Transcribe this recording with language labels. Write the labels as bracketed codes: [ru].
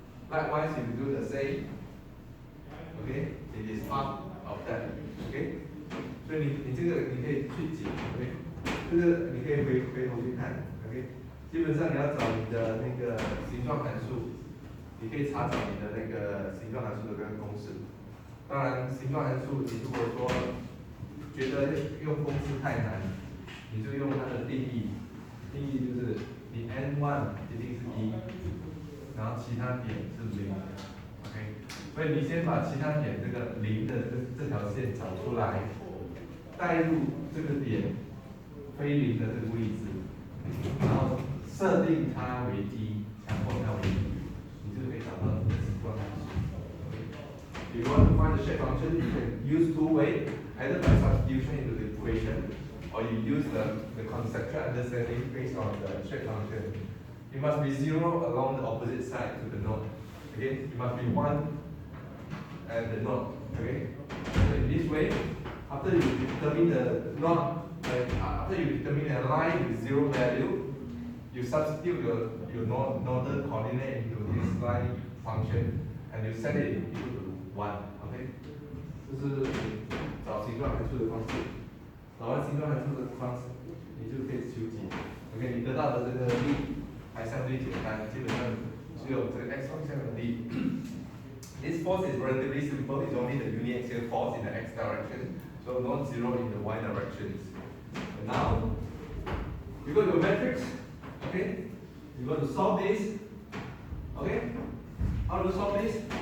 [en] Likewise, if you do the same, okay, it is half of that, okay? [zh] 所以你这个你可以去解 ，OK， 这个你可以回头去看 ，OK。基本上你要找你的那个形状函数，你可以查找你的那个形状函数的这个公式。当然，形状函数你如果说觉得用公式太难，你就用它的定义。定义就是你 n1 一定是1，然后其他点是0 ，OK。所以你先把其他点这个0的这条线找出来。带入这个点非零的这个位置，然后设定它为1，强迫它为1，你就可以找到你的形状函数。 [en] If you want to find the shape function, you can use two ways, either by substitution into the equation, or you use the conceptual understanding based on the shape function. It must be 0 along the opposite side to the node. Okay, it must be 1 at the node. Okay, so in this way. After you determine after you determine a line with 0 value, you substitute your nodal coordinate into this line function, and you set it equal to 1. [zh] OK， 这是找形状函数的方式。找完形状函数的方式，你就可以求解。OK， 你得到的这个力还相对简单，基本上只有这个 x 方向的力。 [en] This force is relatively simple. It's only the uniaxial force in the x direction. So not 0 in the y directions. And now, you go to a matrix, okay? You go to solve this, okay? How to solve this?